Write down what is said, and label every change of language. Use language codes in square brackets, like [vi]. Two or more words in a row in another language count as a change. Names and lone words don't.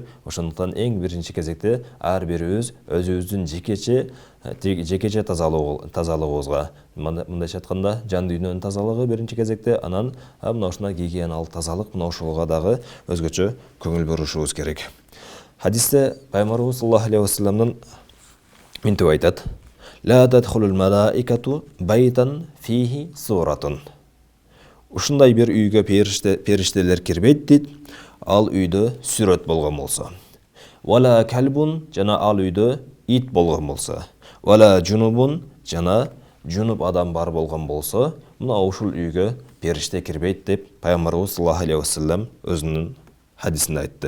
[ky] Ошондуктан эң биринчи кезекте ар бирибиз өзүбүздүн жекече тазалыгыбызга, мындайча айтканда, жан дүйнөнүн тазалыгы биринчи кезекте, анан мына ушундай гигиеналык тазалык, мына ушуга дагы өзгөчө көңүл бурушубуз керек. Хадисте Пайгамбарыбыз [ar] صلى الله عليه وسلم [ky] мынтип айтат: [ar] "لا تدخل الملائكة بيتا فيه صورة." [ky] Ушундай бир үйгө периштелер кирбейт дейт, ал үйдө сүрөт болгон болсо. [ar] "ولا كلب", [ky] жана ал үйдө ит болгон болсо. [ar] "ولا جنب", [ky] жана жунуп адам бар болгон болсо, мына ушул үйгө периште кирбейт деп Пайгамбарыбыз [ar] صلى الله عليه وسلم [ky] өзүнүн хадисинде айтты.